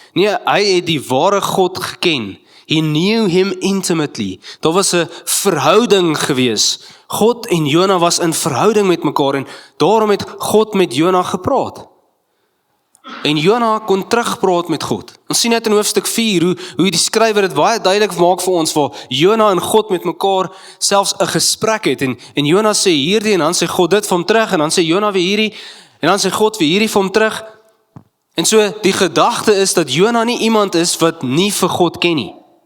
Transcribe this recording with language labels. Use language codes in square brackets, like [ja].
[af] Nee, hy het die ware God geken. [en] He knew him intimately. [af] Daar was 'n verhouding gewees. God en Jona was in verhouding met mekaar en daarom het God met Jona gepraat. En Jona kon terugpraat met God. Ons sien net in hoofstuk 4 hoe die skrywer dit baie duidelik maak vir ons, waar Jona en God met mekaar selfs 'n gesprek het. En Jona sê hierdie en dan sê God dit vir hom terug en dan sê Jona weer hierdie en dan sê God weer hierdie vir hom terug. En so die gedagte is dat Jona nie iemand is wat nie vir God ken nie.